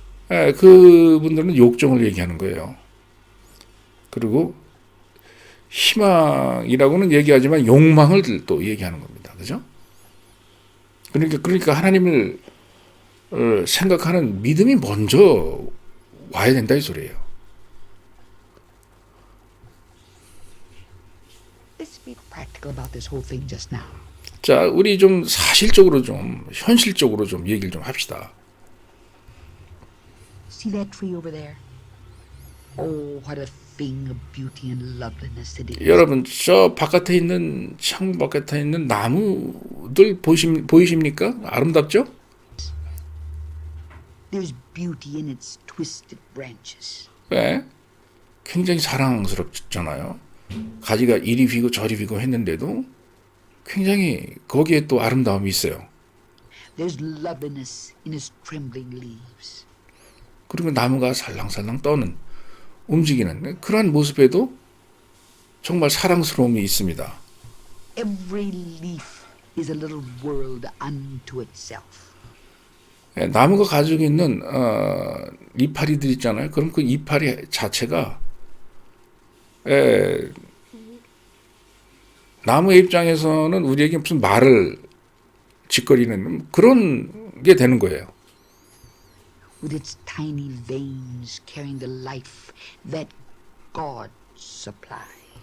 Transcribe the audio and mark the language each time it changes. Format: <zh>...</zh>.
<ko>예, 그분들은 욕정을 얘기하는 거예요. 그리고 희망이라고는 얘기하지만 욕망을 또 얘기하는 겁니다. 그죠? 그러니까 하나님을 생각하는 믿음이 먼저 와야 된다 이 소리예요.</ko> <en>Let's be practical about this whole thing just now.</en> <ko>자, 우리 좀 사실적으로 좀 현실적으로 좀 얘기를 좀 합시다.</ko> <en>See that tree over there? Oh, what a thing of beauty and loveliness it is.</en> <ko>여러분, 저 바깥에 있는 창문 바깥에 있는 나무들 보이십니까? 아름답죠?</ko> <en>There's beauty in its twisted branches.</en> <ko>네. 굉장히 사랑스럽잖아요. 가지가 이리 휘고 저리 휘고 했는데도 굉장히 거기에 또 아름다움이 있어요.</ko> <en>There's loveliness in its trembling leaves.</en> <ko>그리고 나무가 살랑살랑 떠는 움직이는 그러한 모습에도 정말 사랑스러움이 있습니다.</ko> <en>Every leaf is a little world unto itself.</en> <ko>나무가 가지고 있는 이파리들 있잖아요. 그럼 그 이파리 자체가 나무의 입장에서는 우리에게 무슨 말을 짓거리는 그런 게 되는 거예요.</ko> <en>With its tiny veins carrying the life that God supplies.</en>